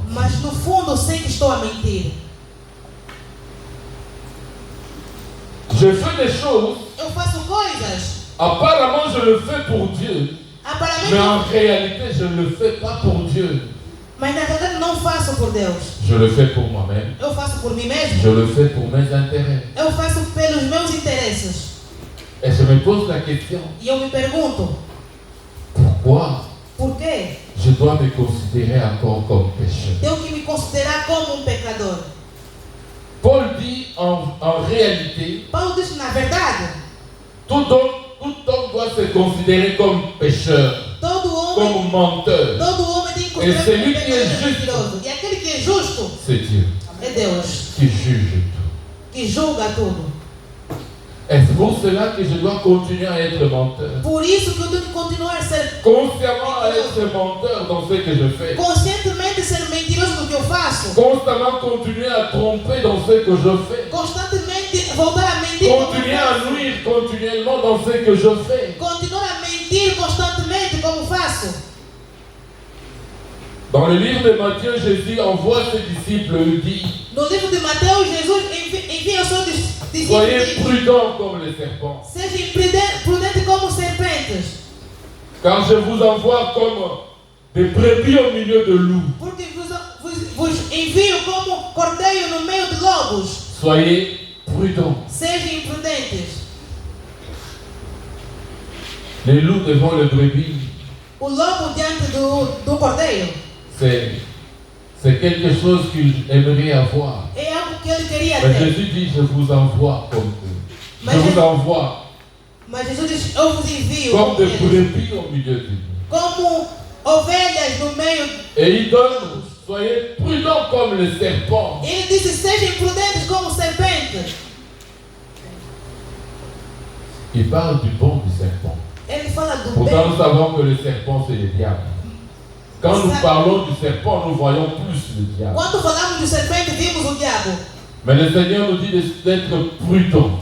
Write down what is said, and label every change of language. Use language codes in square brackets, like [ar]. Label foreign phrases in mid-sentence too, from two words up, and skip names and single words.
[pt] Mas no fundo eu sei que estou a mentir. [fr] Je fais des choses, [pt] Eu faço coisas. [fr] apparemment je le fais pour Dieu. Mais en [pt] Aparentemente, [fr] réalité, je ne le fais pas pour Dieu. [pt] mas na verdade não faço por Deus. [fr] Je le fais pour moi-même. [pt] Eu faço por mim mesmo. [fr] Je le fais pour mes intérêts. [pt] Eu faço pelos meus interesses. [fr] Et je me pose la question, [pt] E eu me pergunto, [fr] pourquoi [pt] por quê? [fr] je dois me considérer encore comme pécheur? [pt] Tenho que me considerar como um pecador. [fr] Paul dit en réalité, [pt] Paulo diz que na verdade, [fr] tout homme doit se considérer comme pécheur, [pt] todo homem [fr] comme menteur. [pt] tem que considerar Esse como um ele que é pecador justo. mentiroso. E aquele que é justo [fr] C'est Dieu [pt] é Deus, [fr] qui juge tout. [pt] que julga tudo. [fr] Et c'est pour cela que je dois continuer à être menteur. [pt] Por isso que eu tenho que continuar a ser [fr] Consciemment à être menteur dans ce que je fais. [pt] conscientemente ser mentiroso no que eu faço. [fr] Constamment continuer à tromper dans ce que je fais. [pt] Constantemente voltar a mentir. [fr] Continuer à nuire continuellement dans ce que je fais. [pt] Continuar a mentir [fr] Dans le livre de Matthieu, Jésus envoie ses disciples et dit: [pt] No livro de Mateus, Jesus envia os seus discípulos. [fr] soyez prudents comme les serpents, [pt] Sejam prudentes como serpentes, [fr] car je vous envoie comme des brebis au milieu de loups. [pt] porque vos envio como cordeiro no meio de lobos. [fr] Soyez prudents. [pt] Sejam prudentes. [fr] Les loups devant les brebis, [pt] O lobo diante do cordeiro [fr] c'est quelque chose qu'il aimerait avoir. [pt] é algo que ele queria [fr] Mais [pt] ter. [fr] Jésus dit: je vous envoie comme eux. Mais Je vous Jésus- envoie [pt] Mas Jesus diz: eu vos envio [fr] comme des [pt] como, [fr] brebis au milieu de loups. [pt] como ovelhas no meio. [fr] Et il donne: soyez prudents comme les serpents. [pt] Ele disse: sejam prudentes como serpentes. [fr] Il parle du bon du serpent. [pt] Ele fala do [fr] Pourtant, [pt] bem. [fr] nous savons que le serpent, c'est le diable. Quand nous parlons du serpent, nous voyons plus le diable. [pt] Quando falamos de serpente, vimos o diabo. [fr] Mais le Seigneur nous dit d'être prudents.